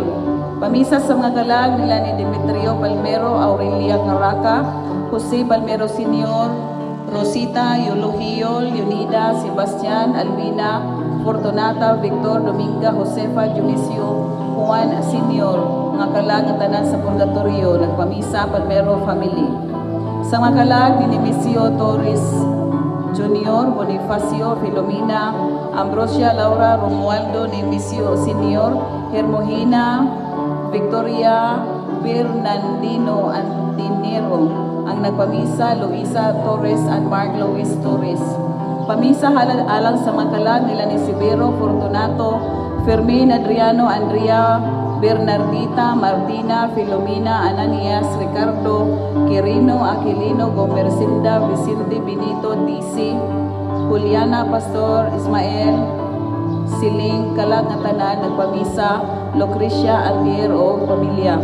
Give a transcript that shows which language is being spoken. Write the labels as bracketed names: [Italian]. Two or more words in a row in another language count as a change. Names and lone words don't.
[Cebuano] Pamisa sa mga kalag nila ni Demetrio Palmero, Aurelia Caraca, Jose Palmero Sr., Rosita Eulogio, Leonida, Sebastian, Albina, Fortunata, Victor, Dominga, Josefa, Dionisio, Juan Sr., mga kalag ng tanan sa Purgatorio, nagpamisa Palmero family. Sa mga kalag ni Nemesio Torres Jr., Bonifacio, Filomena, Ambrosia, Laura, Romualdo, Nemesio Sr., Hermogena, Victoria, Bernardino, Antinero, ang nagpamisa Luisa Torres and Mark Luis Torres. Pamisa alang sa mga kalag nila ni Sibero Fortunato, Fermin Adriano, Andrea, Bernardita, Martina, Filomena, Ananias, Ricardo, Quirino, Aquilino, Gomercinda, Vicente, Benito, DC, Juliana, Pastor, Ismael, Siling, kalag nga tanan, nagpamisa Lucrecia, Aldier o pamilya.